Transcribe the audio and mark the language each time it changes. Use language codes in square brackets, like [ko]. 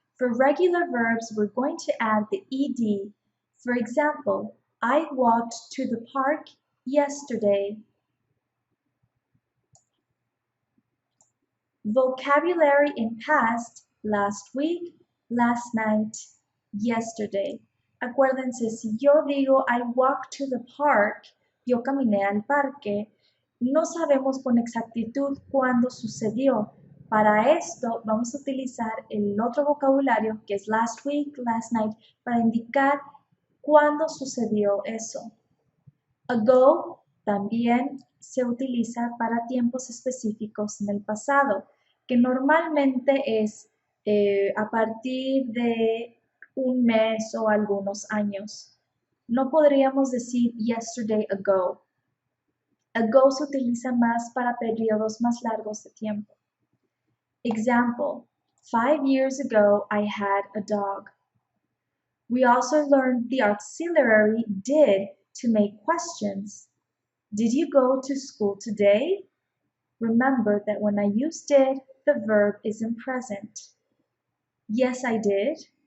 [en] For regular verbs, we're going to add the ed. For example, I walked to the park yesterday. Vocabulary in past, last week, last night, yesterday. [es] Acuérdense, si yo digo I walked to the park, yo caminé al parque, no sabemos con exactitud cuándo sucedió. Para esto vamos a utilizar el otro vocabulario que es last week, last night, para indicar cuándo sucedió eso. Ago también se utiliza para tiempos específicos en el pasado, que normalmente es a partir de un mes o algunos años. No podríamos decir yesterday ago. Ago se utiliza más para periodos más largos de tiempo. [en] Example, 5 years ago I had a dog. We also learned the auxiliary did to make questions. Did you go to school today? Remember that when I use did, the verb is in present. Yes, I did.